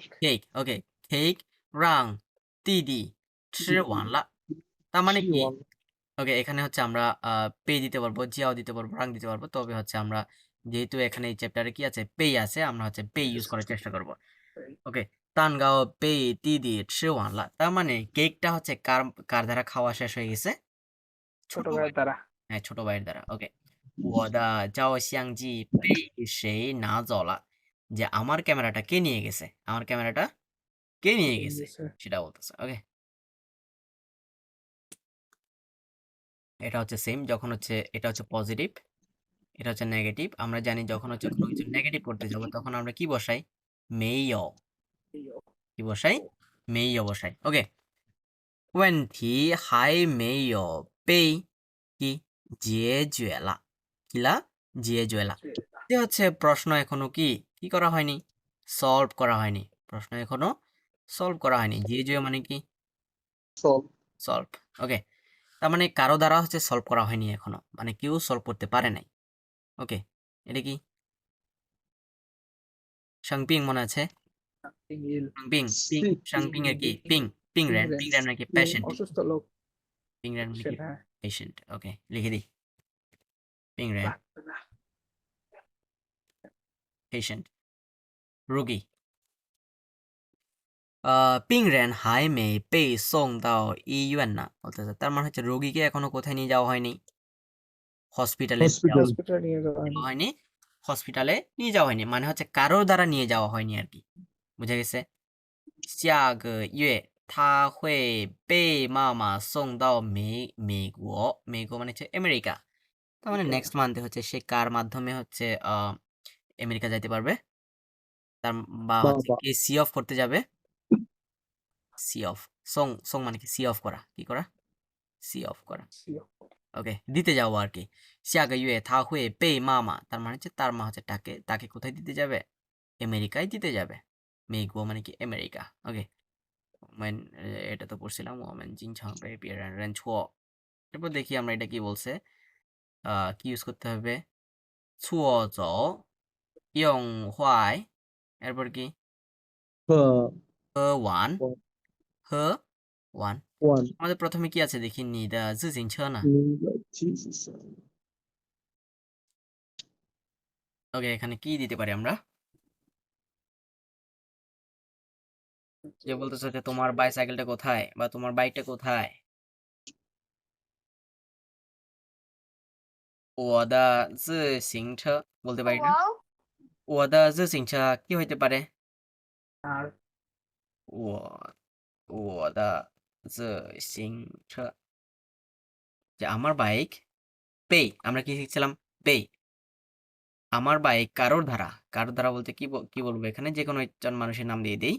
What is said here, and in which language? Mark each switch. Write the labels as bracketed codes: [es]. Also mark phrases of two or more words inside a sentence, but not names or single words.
[bn] কেক। ওকে, কেক রাং দিদি [zh] 吃完了, [bn] তার মানে কি, [zh] 希望 [bn] ওকে, এখানে হচ্ছে আমরা পে দিতে পারবো, জিয়াও দিতে পারবো, রাং দিতে পারবো, তবে হচ্ছে আমরা যেহেতু এখানে এই চ্যাপ্টারে কি আছে, পে আছে, আমরা হচ্ছে পে ইউজ করার চেষ্টা করব। ওকে, [zh] 蛋糕被弟弟吃完了, [bn] তার মানে কেকটা হচ্ছে কার কার দ্বারা খাওয়া শেষ হয়ে গেছে, ছোট ছোট ভাইয়ের ভাই, দ্বারা। হ্যাঁ, ছোট ভাইয়ের দ্বারা। ওকে, [zh] 我的照相机被谁拿走了, [bn] যে আমার ক্যামেরাটা কে নিয়ে গেছে, আমার ক্যামেরাটা কে নিয়ে গেছে সেটা বলতেছে। ওকে, এটা হচ্ছে সেম, যখন হচ্ছে এটা হচ্ছে পজিটিভ, এটা হচ্ছে নেগেটিভ। আমরা জানি যখন হচ্ছে কোনো কিছু নেগেটিভ করতে যাব তখন আমরা কি বসাই, মেইও, কি বসাই, মেইও বসাই। ওকে, [zh] 问题还没有被কি 解决了, কি লা 解决了, [bn] যে হচ্ছে প্রশ্ন এখনো কি কি করা হয়নি, সলভ করা হয়নি, প্রশ্ন এখনো সলভ করা হয়নি। জিয়ে মানে কি সলভ সলভ। ওকে, তার মানে কারো দ্বারা হচ্ছে সলভ করা হয়নি এখনো, মানে কেউ সলভ করতে পারে নাই। ওকে, এটা কি শাংপিং মনে আছে? ইল শাংপিং পিং, শাংপিং এর কি পিং, [zh] 病人 [bn] নাকি পিং পেশেন্ট? অসুস্থ লোক [zh] 病人 [bn] মানে কি সেটা পেশেন্ট। ওকে, লিখে দিই [zh] 病人 [bn] লাগবে না। পেশেন্ট, রোগী। [zh] 病人还没被送到医院呢 [bn] বলতেছে, তার মানে হচ্ছে রোগীকে এখনো কোথায় নিয়ে যাওয়া হয়নি? হসপিটালে হসপিটাল হসপিটাল নিয়ে যাওয়া হয়নি। হয়নি, হসপিটালে নিয়ে যাওয়া হয়নি, মানে হচ্ছে কারোর দ্বারা নিয়ে যাওয়া হয়নি আর কি। বুঝা গেছে? [zh] 下个月他会被妈妈送到美国，美国 [bn] মানে হচ্ছে আমেরিকা। তার মানে নেক্সট মান্থে হচ্ছে সে কার মাধ্যমে হচ্ছে আমেরিকা যাইতে পারবে? তার বা হচ্ছে বাবা কে সি অফ করতে যাবে? সি অফ, সং মানে কি সি অফ করা, কি করা? সি অফ করা। ওকে, দিতে যাবো আর কি। [zh] 下个月他会被妈妈, [bn] তার মানে হচ্ছে তার মা হচ্ছে তাকে কোথায় দিতে যাবে? আমেরিকায় দিতে যাবে। মেঘো মানে কি আমেরিকা। ওকে, এটা তো পড়ছিলাম, [zh] 我们经常被别人催. [bn] এরপর দেখি আমরা এটা কি বলছে। কি ইউজ করতে হবে? ছুও জও ইয়ং হোয়াই, এরপর কি হ ওয়ান, হ ওয়ান। ওয়ান আমাদের প্রথমে কি আছে দেখি, [zh] 你的自行车呢. [bn] ওকে, এখানে কি দিতে পারি আমরা? যে বলতেছে যে তোমার বাইসাইকেলটা কোথায় বা তোমার বাইকটা কোথায়? [zh] 我的自行车 [bn] বলতে পারি না? [zh] 我的自行车 [bn] কি হইতে পারে? আর [zh] 我的自行车, [bn] যে আমার বাইক। পে, আমরা কি শিখছিলাম? পে, আমার বাইক কারোর ধারা। কারোর ধারা বলতে কি বলবো এখানে? যে কোনো একজন মানুষের নাম দিয়ে দেই।